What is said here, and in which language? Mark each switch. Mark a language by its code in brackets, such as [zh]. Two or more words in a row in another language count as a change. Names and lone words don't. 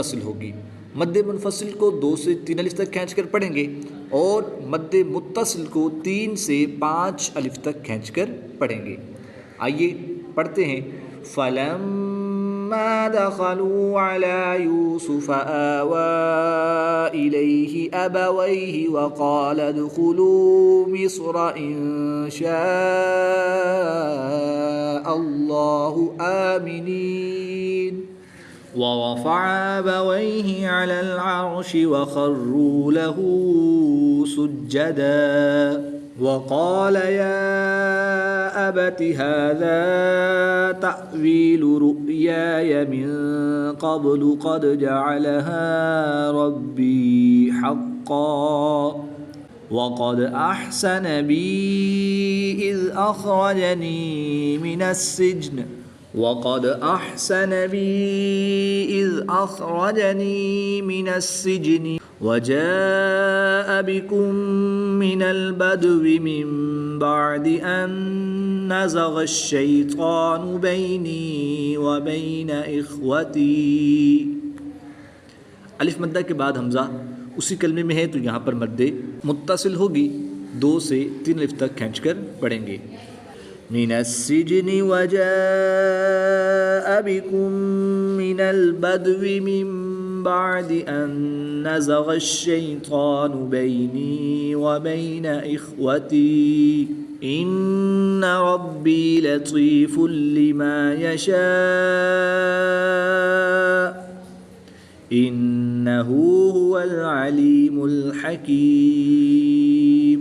[ur] مدِ منفصل کو 2 سے 3 الف تک کھینچ کر پڑھیں گے. اور مدِ متصل کو 3 سے 5 الف تک کھینچ کر پڑھیں گے. آئیے پڑھتے ہیں. [ar] فلما دخلوا على يوسف آوى إليه أبويه وقال ادخلوا مصر إن شاء الله آمنين ورفع أبويه على العرش وخروا له سجدا وقال يا أبت هذا تأويل رؤياي من قبل قد جعلها ربي حقا وقد أحسن بي إذ أخرجني من السجن وقد أحسن بي إذ أخرجني من السجن وجاء بكم من البدو من بعد أن نزغ الشيطان بيني وبين إخوتي. [ur] الف مدہ کے بعد ہمزہ اسی کلمے میں ہے تو یہاں پر مدِ متصل ہوگی، 2 سے 3 الف تک کھینچ کر پڑھیں گے. [ar] من السجن وجاء بكم من البدو من بعد أن نزغ الشيطان بيني وبين إخوتي إن ربي لطيف لما يشاء إنه هو العليم الحكيم.